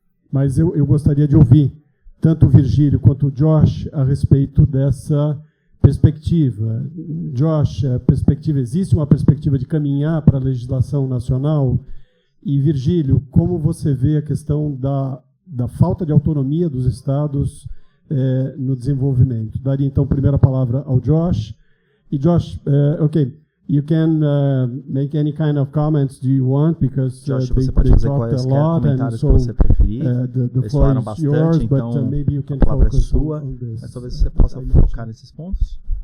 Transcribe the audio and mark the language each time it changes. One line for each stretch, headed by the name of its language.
Portuguese: Mas eu gostaria de ouvir tanto o Virgílio quanto o Josh a respeito dessa perspectiva. Josh, existe uma perspectiva de caminhar para a legislação nacional? E Virgílio, como você vê a questão da falta de autonomia dos estados no desenvolvimento? Daria então a primeira palavra ao Josh.
English: E Josh, you can make any kind of comments do you want, because
Portuguese: Josh, você pode fazer quaisquer comentários que você preferir. Eles falaram bastante, então a palavra é sua, mas talvez você possa focar nesses pontos.